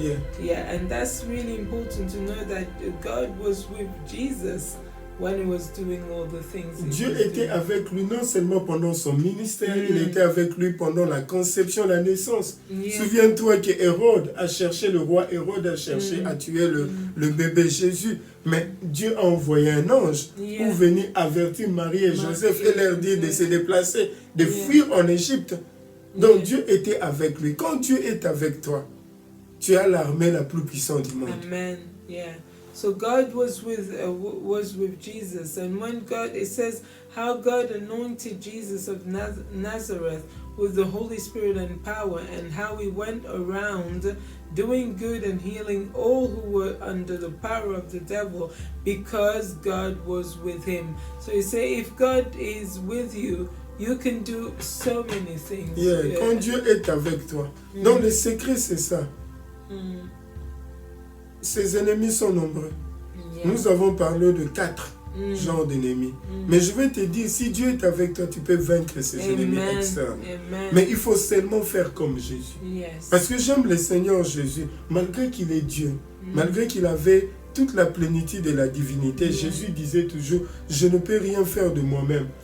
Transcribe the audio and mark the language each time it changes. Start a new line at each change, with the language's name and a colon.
English: And that's really important to know that God was with Jesus when he was doing all the things.
French: Dieu était avec lui non seulement pendant son ministère, il était avec lui pendant la conception, la naissance. Souviens-toi que Hérode a cherché, le roi Hérode a cherché à tuer le bébé Jésus. Mais Dieu a envoyé un ange pour venir avertir Marie et Joseph et leur dire de se déplacer, de fuir en Égypte. Donc Dieu était avec lui. Quand Dieu est avec toi, tu as l'armée la plus puissante du monde. Amen.
English: So God was with Jesus, and when God, it says how God anointed Jesus of Nazareth with the Holy Spirit and power, and how he went around doing good and healing all who were under the power of the devil, because God was with him. So you say, if God is with you, you can do so many things.
French: Yeah, quand Dieu est avec toi. Donc le secret, c'est ça. Ses ennemis sont nombreux. Yeah. Nous avons parlé de 4 genres d'ennemis. Mais je vais te dire, si Dieu est avec toi, tu peux vaincre ces ennemis externes. Mais il faut seulement faire comme Jésus. Yes. Parce que j'aime le Seigneur Jésus, malgré qu'il est Dieu, malgré qu'il avait toute la plénitude de la divinité, Jésus disait toujours, je ne peux rien faire de moi-même.